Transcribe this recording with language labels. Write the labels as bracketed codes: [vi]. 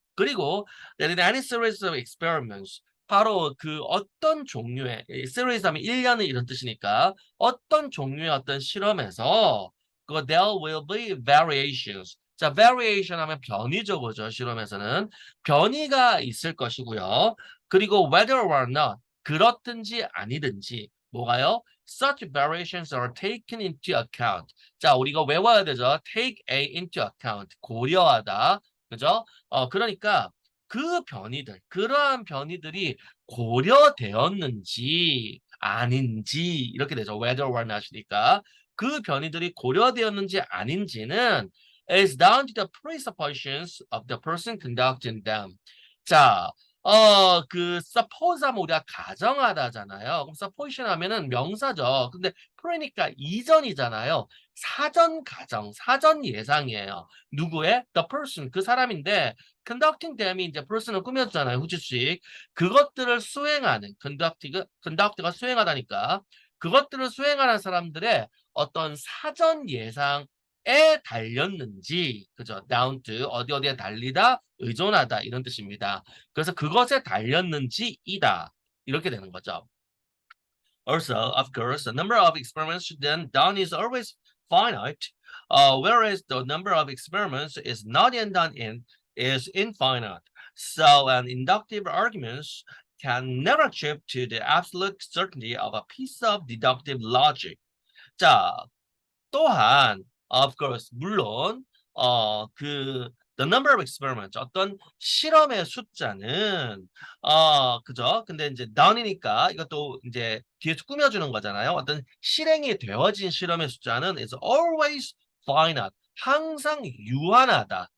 [ko] 그리고 [en] there is any series of experiments [ko] 바로 그 어떤 종류의 series 하면 1년을 이런 뜻이니까 어떤 종류의 어떤 실험에서 그 [en] there will be variations. [ko] 자, variation 하면 변이죠, 그죠? 실험에서는 변이가 있을 것이고요. 그리고 [en] whether or not [ko] 그렇든지 아니든지 뭐가요? [en] Such variations are taken into account. [ko] 자, 우리가 외워야 되죠. [en] Take a into account. [ko] 고려하다. 그죠? 그러니까 그 변이들, 그러한 변이들이 고려되었는지 아닌지 이렇게 되죠. [en] Whether or not이니까 [ko] 그 변이들이 고려되었는지 아닌지는 [en] is down to the presuppositions of the person conducting them. [ko] 자, suppose 하면 우리가 가정하다잖아요. 그럼 supposition 하면은 명사죠. 근데 그러니까 이전이잖아요. 사전 가정, 사전 예상이에요. 누구의? The person, 그 사람인데 conducting them이 이제 person을 꾸몄잖아요. 후주식. 그것들을 수행하는 conduct가 수행하다니까 그것들을 수행하는 사람들의 어떤 사전 예상 에 달렸는지 그죠? down to 어디에 달리다 의존하다 이런 뜻입니다. 그래서 그것에 달렸는지이다 이렇게 되는 거죠. [en] Also, of course, the number of experiments then done is always finite, whereas the number of experiments is not yet done in is infinite. So, an inductive arguments can never achieve to the absolute certainty of a piece of deductive logic. [ko] 자, 또한 of course 물론 [en] the number of experiments [ko] 어떤 실험의 숫자는 그죠? 근데 이제 done이니까 이것도 이제 뒤에서 꾸며주는 거잖아요. 어떤 실행이 되어진 실험의 숫자는 [en] is always finite [ko] 항상 유한하다.